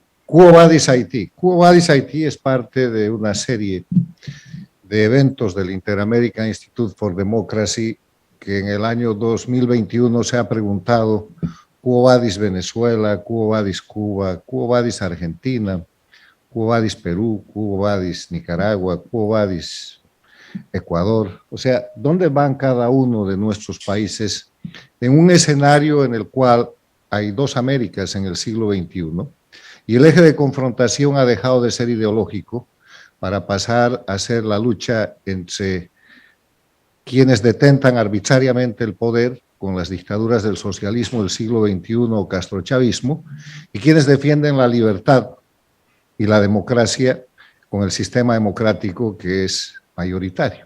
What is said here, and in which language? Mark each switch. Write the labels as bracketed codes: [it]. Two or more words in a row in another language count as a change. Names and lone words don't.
[es] Quo Vadis Haití. Quo Vadis Haití es parte de una serie de eventos del Inter-American Institute for Democracy que en el año 2021 se ha preguntado Quo Vadis Venezuela, Quo Vadis Cuba, Quo Vadis Argentina, Quo Vadis Perú, Quo Vadis Nicaragua, Quo Vadis Ecuador. O sea, ¿dónde van cada uno de nuestros países en un escenario en el cual hay dos Américas en el siglo XXI? Y el eje de confrontación ha dejado de ser ideológico para pasar a ser la lucha entre quienes detentan arbitrariamente el poder con las dictaduras del socialismo del siglo XXI o castrochavismo y quienes defienden la libertad y la democracia con el sistema democrático que es mayoritario.